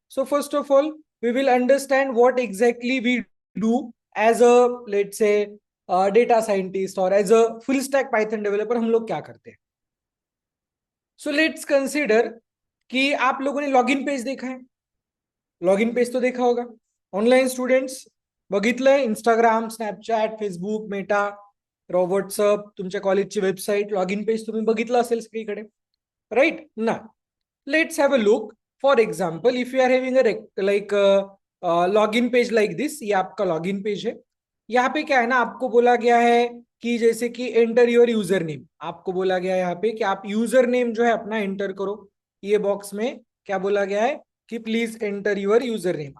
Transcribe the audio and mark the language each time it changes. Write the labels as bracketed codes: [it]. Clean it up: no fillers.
[en] So first of all we will understand what exactly we do as a, let's say, data scientist और as a full stack Python developer. [hi] हम लोग क्या करते हैं? So let's consider कि आप लोगों ने लॉगिन पेज देखा है. लॉगिन पेज तो देखा होगा. ऑनलाइन स्टुडंट्स [mr] बघितलंय? Instagram, Snapchat, Facebook, Meta, WhatsApp, तुमच्या कॉलेजची वेबसाईट, लॉगिन पेज तुम्ही बघितलं असेल सगळीकडे. [en] Right ना? Let's have a look. For example, if you are having a like login page like this, [hi] ये आपका लॉगिन पेज है. यहाँ पे क्या है ना, आपको बोला गया है कि जैसे कि [en] Enter your user name. [hi] आपको बोला गया है यहाँ पे कि आप यूजर नेम जो है अपना एंटर करो. ये बॉक्स में क्या बोला गया है कि [en] Please enter your user name.